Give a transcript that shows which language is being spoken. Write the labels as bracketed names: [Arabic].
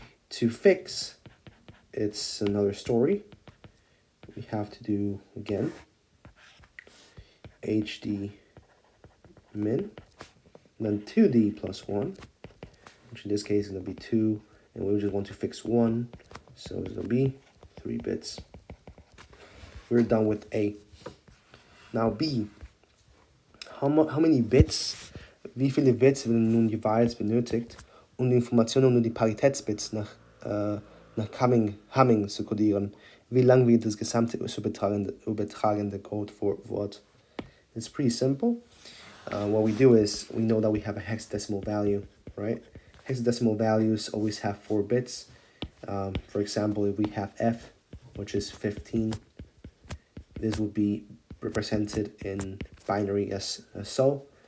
[English] To fix, it's another story. We have to do, again, HD min, and then 2D plus 1, which in this case is going to be 2, and we just want to fix 1, so it's going to be 3 bits. We're done with A. Now B. How many bits, [German] wie viele Bits werden nun jeweils benötigt, um die Informationen und die Paritätsbits nach Hamming zu codieren? Wie lang wird das gesamte übertragende Codewort? [English] It's pretty simple. What we do is, we know that we have a hexadecimal value, right? Hexadecimal values always have 4 bits. For example, if we have F, which is 15, this would be represented in binary as so.